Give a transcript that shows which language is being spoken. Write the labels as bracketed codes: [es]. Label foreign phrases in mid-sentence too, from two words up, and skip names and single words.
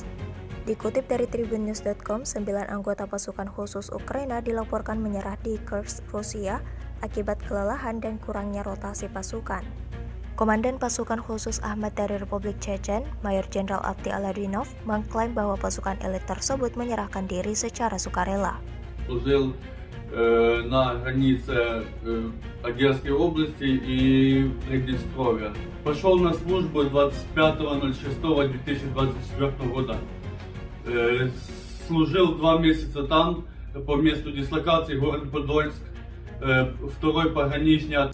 [id] Dikutip dari tribunnews.com, 9 anggota pasukan khusus Ukraina dilaporkan menyerah di Kursk, Rusia, akibat kelelahan dan kurangnya rotasi pasukan. Komandan pasukan khusus Ahmad dari Republik Chechen, Mayor Jenderal Avdiy Aladinov, mengklaim bahwa pasukan elit tersebut menyerahkan diri secara sukarela. [ru] Служил на границе Одесской области и Приднестровья. Пошел на службу 25.06.2024 года. Служил 2 месяца там, по месту дислокации, город Подольск, второй пограничный.